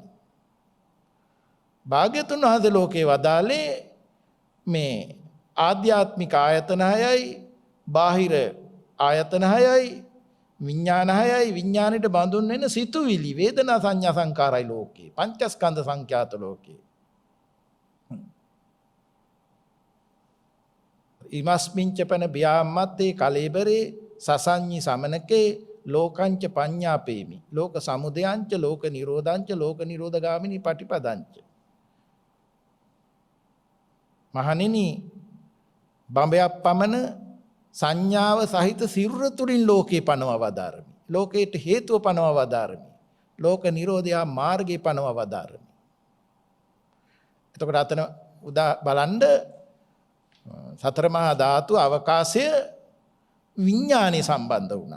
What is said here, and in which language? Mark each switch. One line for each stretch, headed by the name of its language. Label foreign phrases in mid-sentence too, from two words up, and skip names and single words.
Sinhala: භාග්‍යතුන් වහන්සේ ලෝකේ වදාලේ මේ ආධ්‍යාත්මික ආයතන 6යි, බාහිර ආයතන 6යි, විඥාන 6යි, විඥානෙට බඳුන් වෙන සිතුවිලි, වේදනා, සංඥා, සංකාරයි ලෝකේ. පංචස්කන්ධ සංඛ්‍යාත ලෝකේ.
Pali: ඉමස්මින්ච පන භ්‍යාමත්තේ කලේබරේ සසංඤි සමනකේ ලෝකංච පඤ්ඤාපේමි. ලෝක සමුදයංච ලෝක නිරෝධංච ලෝක නිරෝධගාමිනී පටිපදංච.
Sinhala: මහණෙනි බඹයක් පමණ සංඥාව සහිත සිරුර තුලින් ලෝකේ පනවා වදාරමි. ලෝකයට හේතුව පනවා වදාරමි. ලෝක නිරෝධය මාර්ගේ පනවා වදාරමි. එතකොට අතන උදා බලන්න සතර මහා ධාතු අවකාශය විඥානේ සම්බන්ධ වුණා.